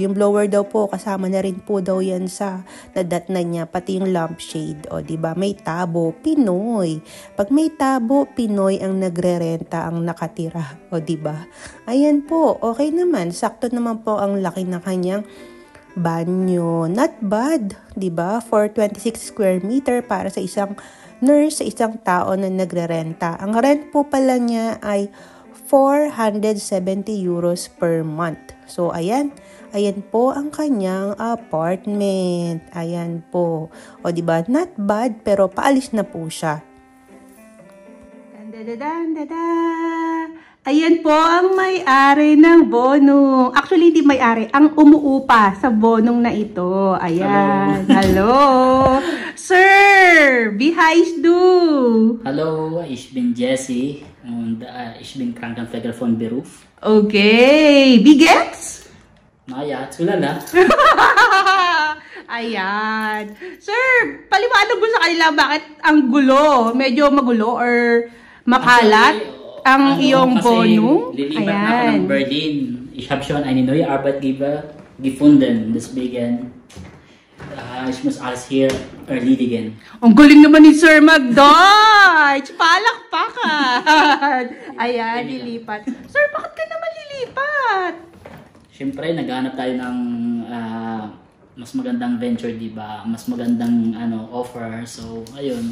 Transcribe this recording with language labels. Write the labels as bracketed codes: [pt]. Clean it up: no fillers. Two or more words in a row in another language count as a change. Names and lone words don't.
[tl] Yung blower daw po, kasama na rin po daw yan sa nadatnan niya. Pati yung lampshade. O, diba? May tabo, Pinoy. Pag may tabo, Pinoy ang nagrerenta, ang nakatira. O, diba? Ayan po. Okay naman. Sakto naman po ang laki ng kanyang banyo. [en] Not bad, [tl] 'di ba? [en] For 26 square meter [tl] para sa isang nurse, sa isang tao na nagrerenta. Ang rent po pala niya ay 470 [en] euros per month. [tl] So, ayan po ang kanyang apartment. Ayan po. O, diba? [en] Not bad, [tl] pero paalis na po siya. Ayan po ang may-ari ng bonong. Actually, hindi may-ari. Ang umuupa sa bonong na ito. Ayan. [de] Hallo. Sir, wie heißt du? Hallo, ich bin Jesse und ich bin Krankenpfleger von Beruf. Okay. Wie geht's? Naja, [tl] tulala. Ayan. Sir, paliwanag mo sa kanila bakit ang gulo? Medyo magulo or makalat ang iyong bonong? Lilipat na ako ng Berlin. [de] Ich habe schon eine neue Arbeitgeber gefunden. Deswegen, ich muss alles hier erledigen. [tl] Ang galing naman ni Sir Mag-Deutsch! Palakpakan! Ayan, lilipat. Sir, bakit ka naman lilipat? Siyempre, naghanap tayo ng mas magandang venture, di ba? Mas magandang offer. So, ayun.